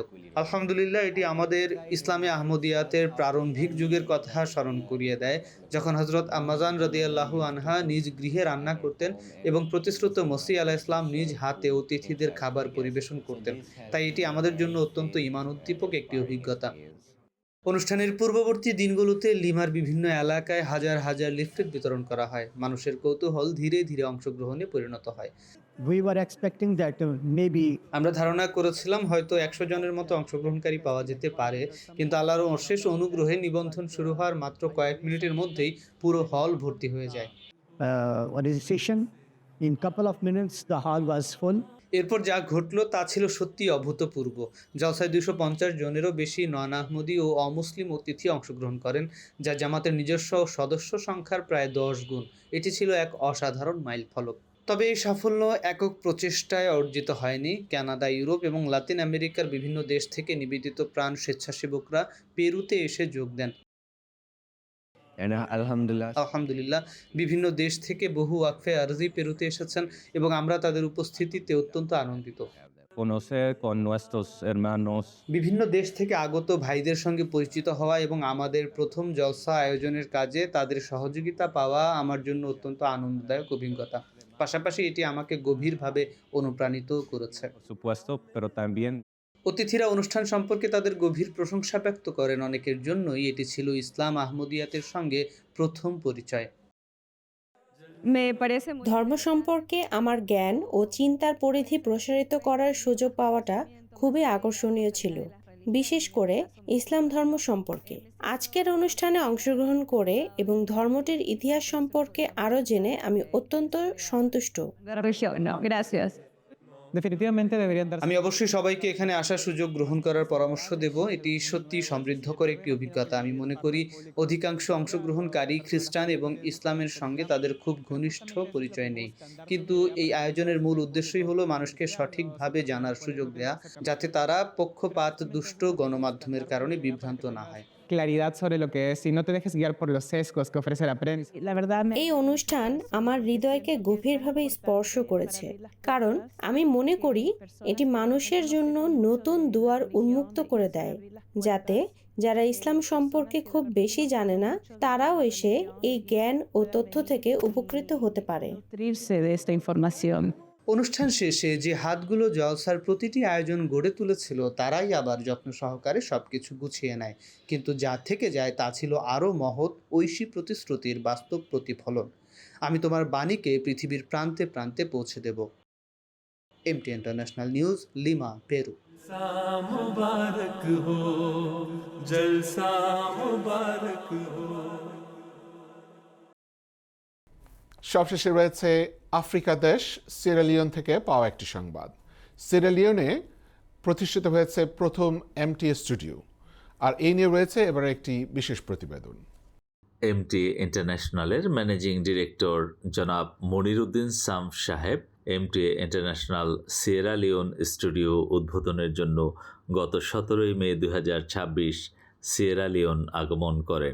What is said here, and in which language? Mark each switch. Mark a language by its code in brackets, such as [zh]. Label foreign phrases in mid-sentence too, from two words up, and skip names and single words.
[bn] আলহামদুলিল্লাহ, এটি আমাদের ইসলামে আহমদিয়াতের প্রারম্ভিক যুগের কথা স্মরণ করিয়ে দেয়, যখন হযরত আম্মাজান [ar] رضي الله عنها [bn] নিজ গৃহে রান্না করতেন এবং প্রতিশ্রুত মসিহ [ar] عليه السلام [bn] নিজ হাতে অতিথিদের খাবার পরিবেশন করতেন। তাই এটি আমাদের জন্য অত্যন্ত ঈমান উদ্দীপক একটি অভিজ্ঞতা। অনুষ্ঠানের পূর্ববর্তী দিনগুলোতে লিমার বিভিন্ন এলাকায় হাজার হাজার লিফলেট বিতরণ করা হয়। মানুষের কৌতূহল ধীরে ধীরে অংশগ্রহণে পরিণত হয়। [en] We were expecting that maybe [bn] আমরা ধারণা করেছিলাম হয়তো 100 জনের মতো অংশগ্রহণকারী পাওয়া যেতে পারে, কিন্তু আল্লাহর অশেষ অনুগ্রহে নিবন্ধন শুরু হওয়ার মাত্র কয়েক মিনিটের মধ্যেই পুরো হল ভর্তি হয়ে যায়। [en] registration In couple of minutes, the hall was full. [bn] এরপর যা ঘটল তা ছিল সত্যি অভূতপূর্ব। জলসায় 250 জনেরও বেশি নন আহমদী ও অমুসলিম অতিথি অংশগ্রহণ করেন, যা জামাতের নিজস্ব সদস্য সংখ্যার প্রায় 10 গুণ। এটি ছিল এক অসাধারণ মাইলফলক। তবে এই সাফল্য একক প্রচেষ্টায় অর্জিত হয়নি। কানাডা, ইউরোপ এবং লাতিন আমেরিকার বিভিন্ন দেশ থেকে নিবেদিত প্রাণ স্বেচ্ছাসেবকরা পেরুতে এসে যোগ দেন। [en] And Alhamdulillah, [bn] আলহামদুলিল্লাহ, বিভিন্ন দেশ থেকে বহু ওয়াকফে আরজি পেরুতে এসেছেন এবং আমরা তাদের উপস্থিতিতে অত্যন্ত আনন্দিত। [es] conocer con nuestros hermanos [bn] বিভিন্ন দেশ থেকে আগত ভাইদের সঙ্গে পরিচিত হওয়া এবং আমাদের প্রথম জলসা আয়োজনের কাজে তাদের সহযোগিতা পাওয়া আমার জন্য অত্যন্ত আনন্দদায়ক অভিজ্ঞতা। পাশাপাশি এটি আমাকে গভীরভাবে অনুপ্রাণিত করেছে। [es] por supuesto, pero también [bn] অতিথিরা অনুষ্ঠান সম্পর্কে তাদের গভীর প্রশংসা ব্যক্ত করেন। অনেকের জন্যই এটি ছিল ইসলাম আহমদিয়াতের সঙ্গে প্রথম পরিচয়। ধর্ম সম্পর্কে আমার জ্ঞান ও চিন্তার পরিধি প্রসারিত করার সুযোগ পাওয়াটা খুবই আকর্ষণীয় ছিল, বিশেষ করে ইসলাম ধর্ম সম্পর্কে। আজকের অনুষ্ঠানে অংশগ্রহণ করে এবং ধর্মটির ইতিহাস সম্পর্কে আরও জেনে আমি অত্যন্ত সন্তুষ্ট। [es] Definitivamente deberían darse. [bn] আমি অবশ্যই সবাইকে এখানে আসার সুযোগ গ্রহণ করার পরামর্শ দেব। এটি সত্যি সমৃদ্ধকর একটি অভিজ্ঞতা। আমি মনে করি অধিকাংশ অংশগ্রহণকারী খ্রিস্টান এবং ইসলামের সঙ্গে তাদের খুব ঘনিষ্ঠ পরিচয় নেই, কিন্তু এই আয়োজনের মূল উদ্দেশ্যই হলো মানুষকে সঠিকভাবে জানার সুযোগ দেয়া, যাতে তারা পক্ষপাত দুষ্ট গণমাধ্যমের কারণে বিভ্রান্ত না হয়। [es] Claridad sobre lo que es y no te dejes guiar por los sesgos que ofrece la prensa. La verdad, [bn] এই অনুষ্ঠান আমার হৃদয়কে গভীরভাবে স্পর্শ করেছে, কারণ আমি মনে করি এটি মানুষের জন্য নতুন দুয়ার উন্মুক্ত করে দেয়, যাতে যারা ইসলাম সম্পর্কে খুব বেশি জানে না তারাও এসে এই জ্ঞান ও তথ্য থেকে উপকৃত হতে পারে। [es] nutrirse de esta información. [bn] অনুষ্ঠান শেষে যে হাতগুলো জলসার প্রতিটি আয়োজন গড়ে তুলেছিল তারাই আবার যত্ন সহকারে সবকিছু গুছিয়ে নেয়, কিন্তু যা থেকে যায় তা ছিল আরও মহৎ ঐশী প্রতিশ্রুতির বাস্তব প্রতিফলন। আমি তোমার বাণীকে পৃথিবীর প্রান্তে প্রান্তে পৌঁছে দেব। এমটি ইন্টারন্যাশনাল নিউজ, লিমা, পেরু। [hi] जलसा मुबारक हो, जलसा मुबारक हो। [bn] সবশেষে রয়েছে আফ্রিকা দেশ সিয়েরালিওন থেকে পাওয়া একটি সংবাদ। সিয়েরালিওনে প্রতিষ্ঠিত হয়েছে প্রথম এমটি স্টুডিও, আর এই নিয়ে রয়েছে এবার একটি বিশেষ প্রতিবেদন। এমটি ইন্টারন্যাশনালের ম্যানেজিং ডিরেক্টর জনাব মনিরুদ্দিন সাম সাহেব এমটি ইন্টারন্যাশনাল সিয়েরা লিওন স্টুডিও উদ্বোধনের জন্য গত 17 মে 2026 সিয়েরা লিওন আগমন করেন।